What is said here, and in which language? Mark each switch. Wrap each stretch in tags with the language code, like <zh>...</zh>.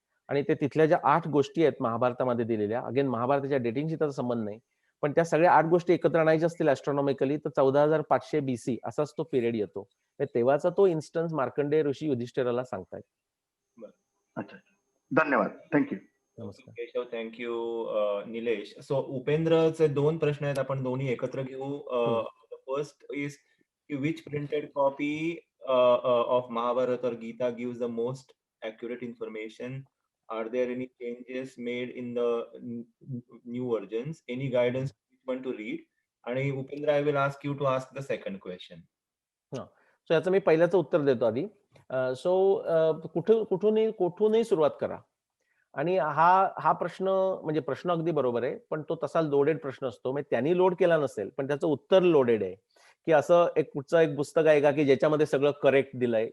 <mr>आणि ते तिथल्या ज्या 8 गोष्टी आहेत महाभारतामध्ये दिलेल्या, अगेन महाभारताच्या डेटिंगशी त्याचा संबंध नाही, पण त्या सगळ्या 8 गोष्टी एकत्र आणायच्या असतील ऍस्ट्रॉनॉमिकली तर 14,500 बीसी असाच तो पिरियड येतो. तेव्हाचा तो इन्स्टन्स मार्कंडेय ऋषी युधिष्ठिराला सांगतायत. अच्छा, धन्यवाद. थँक्यू. नमस्कार. केशव, थँक्यू निलेश. सो उपेंद्रचे 2 प्रश्न आहेत, आपण दोन्ही एकत्र घेऊ.</mr> <en>First is which printed copy of Mahabharata or Gita gives the most accurate information? Are there any changes made in the new versions? Any guidance which one to read? आणि Upendra, I will ask you to ask the second question.</en> <mr>So याचं मी पहिल्याचं उत्तर देतो आधी. So कुठूनही सुरुवात करा. आणि हा प्रश्न म्हणजे प्रश्न अगदी बरोबर आहे, पण तो तसा लोडेड प्रश्न असतो. म्हणजे त्यांनी लोड केला नसेल, पण त्याचं उत्तर लोडेड आहे, की असं कुठचं एक पुस्तक आहे का की ज्याच्यामध्ये सगळं करेक्ट दिलंय?</mr>